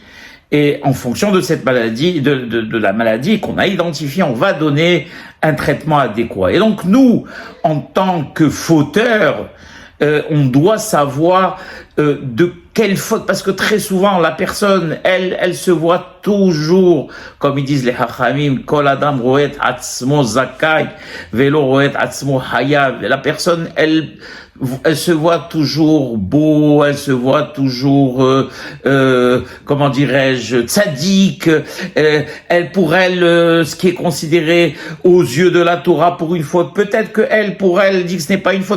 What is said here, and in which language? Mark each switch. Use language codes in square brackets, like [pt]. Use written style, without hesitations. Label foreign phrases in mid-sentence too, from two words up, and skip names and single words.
[fr] Et en fonction de cette maladie, de la maladie qu'on a identifiée, on va donner un traitement adéquat. Et donc nous, en tant que fauteurs, on doit savoir de quelle faute, parce que très souvent la personne, elle se voit toujours, comme ils disent les Hachamim, [he] כל אדם רואה עצמו זכאי, ולא רואה עצמו חייב. [fr] La personne, elle se voit toujours beau, elle se voit toujours, comment dirais-je, tzaddik. Pour elle, ce qui est considéré aux yeux de la Torah pour une faute, peut-être que pour elle dit que ce n'est pas une faute.